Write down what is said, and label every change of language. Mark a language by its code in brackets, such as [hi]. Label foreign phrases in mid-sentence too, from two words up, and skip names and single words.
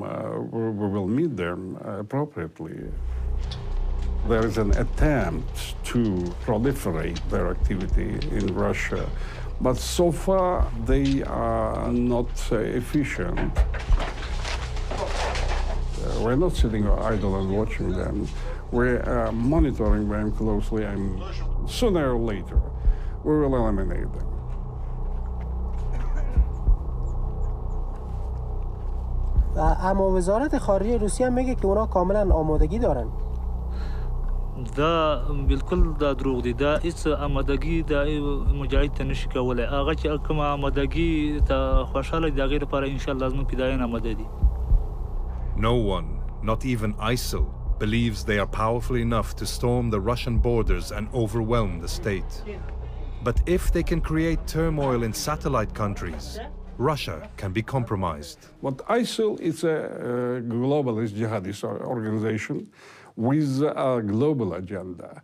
[en] We will meet them appropriately. There is an attempt to proliferate their activity in Russia, but so far they are not efficient. We're not sitting idle and watching them. We're monitoring them closely, and sooner or later, we will eliminate them. [fa] اما وزارت خارجه روسیه هم میگه که اونا کاملا آمادگی دارن. [ps] دا بالکل دا دروغ دی. دا هیڅ آمادگی دا مجاهد ته نشي کولی. هغه چې کومه آمادگی ته خوشاله دي هغې لپاره [ar] انشاءالله [ps] زموږ فدایان آماده دي. [en] No one, not even ISIL, believes they are powerful enough to storm the Russian borders and overwhelm the state. But if they can create turmoil in satellite countries, Russia can be compromised. But ISIL is a globalist jihadist organization with a global agenda.